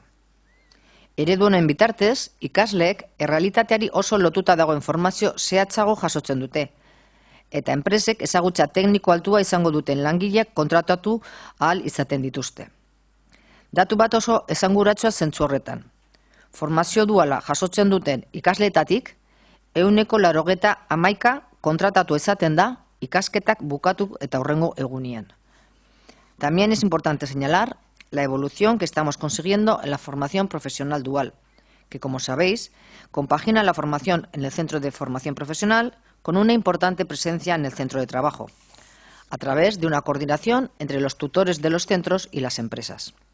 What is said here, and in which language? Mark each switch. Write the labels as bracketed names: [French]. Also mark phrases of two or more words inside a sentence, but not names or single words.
[Basque] Eredu honen bitartez, ikasleek errealitateari oso lotuta dagoen formazio zehatzago jasotzen dute, eta enpresek ezagutza tekniko altua izango duten langileak kontratatu ahal izaten dituzte. Datu bat oso esanguratsua zentzu horretan. Formazio duala jasotzen duten ikasleetatik, 91% kontratatu ezaten da ikasketak bukatu eta hurrengo egunean. [Spanish] También es importante señalar la evolución que estamos consiguiendo en la formación profesional dual, que, como sabéis, compagina la formación en el centro de formación profesional con una importante presencia en el centro de trabajo, a través de una coordinación entre los tutores de los centros y las empresas.